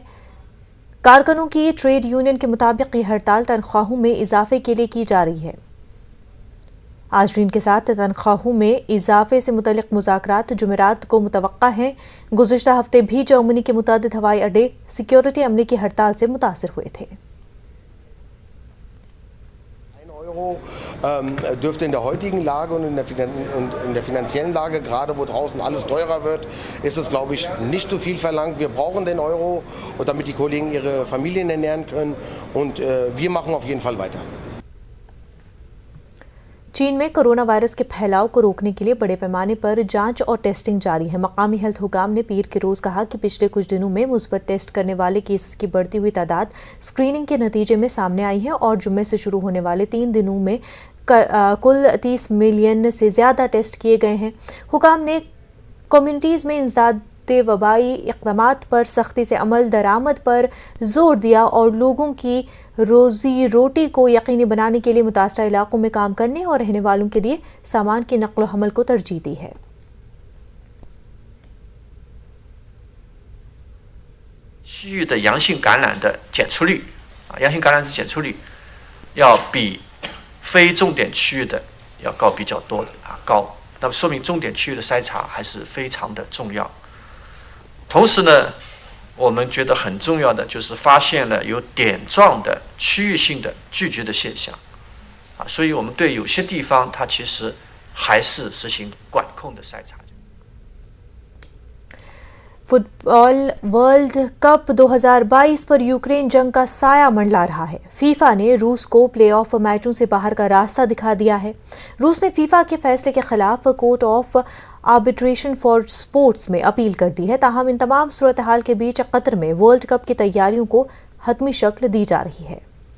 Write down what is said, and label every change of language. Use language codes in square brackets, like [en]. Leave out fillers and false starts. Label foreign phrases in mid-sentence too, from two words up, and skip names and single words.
[ur] کارکنوں کی [en] trade union [ur] کے مطابق یہ ہڑتال تنخواہوں میں اضافے کے لیے کی جا رہی ہے. آجرین کے ساتھ تنخواہوں میں اضافے سے متعلق مذاکرات جمعرات کو متوقع ہیں. گزشتہ ہفتے بھی جرمنی کے متعدد ہوائی اڈے سیکیورٹی عملے کی ہڑتال سے متاثر ہوئے تھے. [de] Dürfte in der heutigen Lage und in der finanziellen Lage, gerade wo draußen alles teurer wird, ist es, glaube ich, nicht zu viel verlangt. Wir brauchen den Euro, und damit die Kollegen ihre Familien ernähren können, und wir machen auf jeden Fall weiter. [ur] چین میں کورونا وائرس کے پھیلاؤ کو روکنے کے لیے بڑے پیمانے پر جانچ اور ٹیسٹنگ جاری ہے۔ مقامی ہیلتھ حکام نے پیر کے روز کہا کہ پچھلے کچھ دنوں میں مثبت ٹیسٹ کرنے والے کیسز کی بڑھتی ہوئی تعداد اسکریننگ کے نتیجے میں سامنے آئی ہے اور جمعے سے شروع ہونے والے 3 دنوں میں کل 30 ملین سے زیادہ ٹیسٹ کیے گئے ہیں۔ حکام نے کمیونٹیز میں انسداد وبائی اقدامات پر سختی سے عمل درآمد پر زور دیا اور لوگوں کی روزی روٹی کو یقینی بنانے کے لیے متاثرہ علاقوں میں کام کرنے اور رہنے والوں کے لیے سامان کی نقل و حمل کو ترجیح دی ہے۔ [zh] 区域的阳性感染的检出率阳性感染的检出率要比非重点区域的要高比较多的高，那么说明重点区域的筛查还是非常的重要。同时呢，我们觉得很重要的就是发现了有点状的区域性的聚集的现象，所以我们对有些地方它其实还是实行管控的筛查。 [ur] فٹ بال ورلڈ کپ 2022 پر یوکرین جنگ کا سایہ منڈلا رہا ہے۔ فیفا نے روس کو پلے آف میچوں سے باہر کا راستہ دکھا دیا ہے۔ روس نے فیفا کے فیصلے کے خلاف کورٹ آف آربیٹریشن فار سپورٹس میں اپیل کر دی ہے، تاہم ان تمام صورتحال کے بیچ قطر میں ورلڈ کپ کی تیاریوں کو حتمی شکل دی جا رہی ہے۔